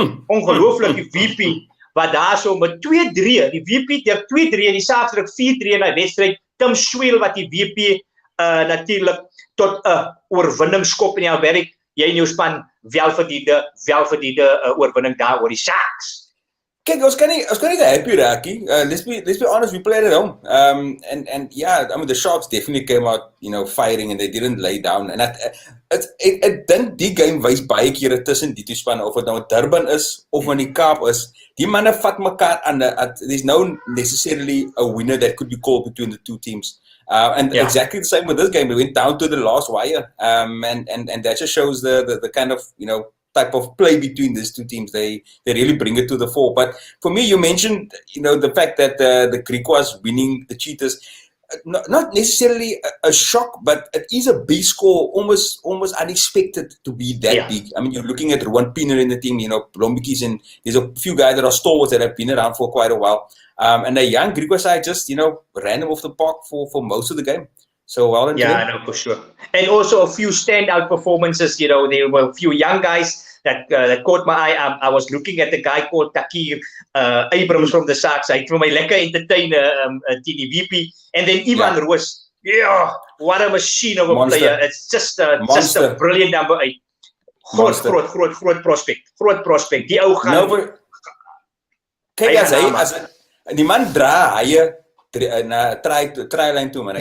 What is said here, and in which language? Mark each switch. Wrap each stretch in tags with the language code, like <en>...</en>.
<af>Ongelooflik die VP wat daar so met 2-3, die WP deur 2-3 die Sharks druk 4-3 in die wedstryd. Tim Sweel wat die WP natuurlik tot 'n oorwinning skop in die werk. Jy en jou span welverdiende oorwinning daar oor die Sharks. Kijk, ons kan nie happy raak nie.</af> <en>Let's be honest, we played at home. And yeah, I mean the Sharks definitely came out, fighting and they didn't lay down.</en> <af>And ek dink die game wys baie kere tussen die twee spanne of dit nou in Durban is of in die Kaap is. Die manne vat mekaar aan.</af> <en>There's no necessarily a winner that could be called between the two teams. And exactly the same with this game. We went down to the last wire. And that just shows the kind of, type of play between these two teams. They really bring it to the fore. But for me, you mentioned, the fact that the GRIQUAS winning the CHEETAHS. not necessarily a shock, but it is a big score, almost unexpected to be that big. I mean, you're looking at Ruan Pienaar in the team, Blombekis, and there's a few guys that are stalwarts that have been around for quite a while. And the young GRIQUAS side just, ran them off the park for most of the game. So well done. Yeah, I know for sure. And also a few standout performances. There were a few young guys that caught my eye. I was looking at the guy called Takir Abrams from the Sharks.</en> <af>Hy het vir my lekker entertain TDVP.</af> <en>And then Ivan Roos. Yeah, what a machine of a player. It's just a brilliant number 8.</en> <af>Groot prospect. Groot prospect. Die ou gaan. Kyk as die man dra hy na try-line toe, man.</af>